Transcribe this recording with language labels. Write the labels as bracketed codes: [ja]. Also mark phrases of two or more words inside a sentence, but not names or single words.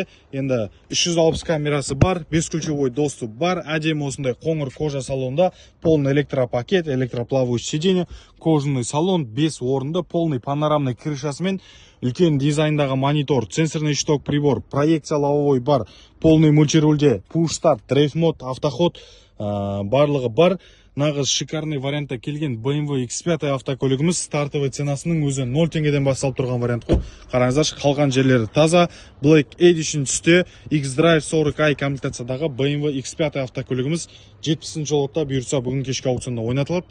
[kk] Енді 360 камерасы бар, [ru] бесключевой доступ [kk] бар. Әдемі осындай қоңыр кожа салонда, [ru] полный электропакет, электроплавающий сиденье, кожаный салон, [kk] 5 орынды, [ru] полный панорамный [kk] крышасымен, үлкен дизайндағы монитор, [ru] сенсорный шток прибор, проекция лобовой [kk] бар, полный мультирульде, push-start, дрейф-мод, автоход барлығы бар. Нағыз шикарный вариантта келген BMW X5 автокөлігіміз стартовый ценасының өзі 0 теңгеден басталып тұрған вариант қой. Қараңыздаршы, қалған жерлері таза. Black Edition түсте X-Drive 40i комплектациядағы BMW X5 автокөлігіміз 70 жолықта бұйырса бүгін кешкі аукционда ойнатылады.